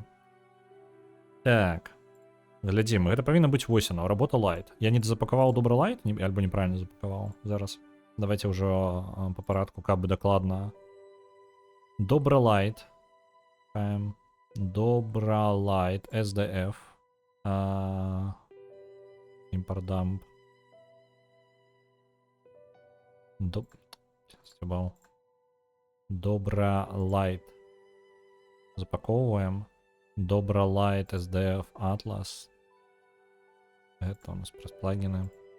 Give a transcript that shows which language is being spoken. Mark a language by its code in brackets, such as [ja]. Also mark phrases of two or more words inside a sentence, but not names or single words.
[be] Так. Глядзім, гэта павінна быць вось оно, работа light. Я не запакаваў добра light, альбо неправильно запакаваў. Зараз. Давайте ўжо па парадку, каб бы дакладна. Добра light. Добра light SDF. [en] Import dump. [be] Добра light. Запаковываем. Добра light SDF Atlas. [ru] Это у нас праз плагины.